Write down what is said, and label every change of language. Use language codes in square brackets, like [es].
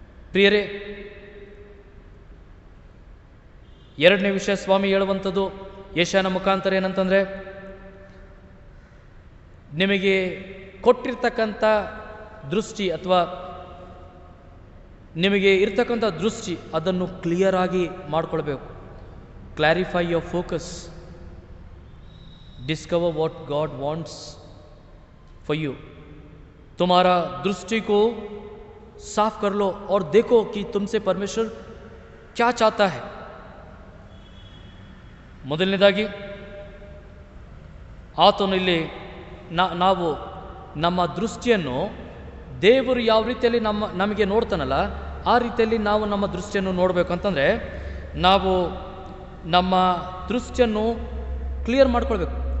[kn] ಪ್ರಿಯರೇ, ಎರಡನೇ ವಿಷಯ ಸ್ವಾಮಿ ಹೇಳುವಂಥದ್ದು ಯೆಶಾಯನ ಮುಖಾಂತರ ಏನಂತಂದರೆ, ನಿಮಗೆ ಕೊಟ್ಟಿರ್ತಕ್ಕಂಥ ದೃಷ್ಟಿ ಅಥವಾ ನಿಮಗೆ ಇರ್ತಕ್ಕಂಥ ದೃಷ್ಟಿ ಅದನ್ನು ಕ್ಲಿಯರ್ ಆಗಿ ಮಾಡಿಕೊಳ್ಬೇಕು. [en] Clarify your focus, discover what God wants for you. [hi] तुम्हारा दृष्टि को साफ कर लो और देखो कि तुमसे परमेश्वर क्या चाहता है. [kn] ಮೊದಲನೇದಾಗಿ ಆತನು ಇಲ್ಲಿ ನಾವು ನಮ್ಮ ದೃಷ್ಟಿಯನ್ನು ದೇವರು ಯಾವ ರೀತಿಯಲ್ಲಿ ನಮಗೆ ನೋಡ್ತಾನಲ್ಲ ಆ ರೀತಿಯಲ್ಲಿ ನಾವು ನಮ್ಮ ದೃಷ್ಟಿಯನ್ನು ನೋಡಬೇಕು. ಅಂತಂದರೆ ನಾವು ನಮ್ಮ ದೃಷ್ಟಿಯನ್ನು ಕ್ಲಿಯರ್ ಮಾಡ್ಕೊಳ್ಬೇಕು.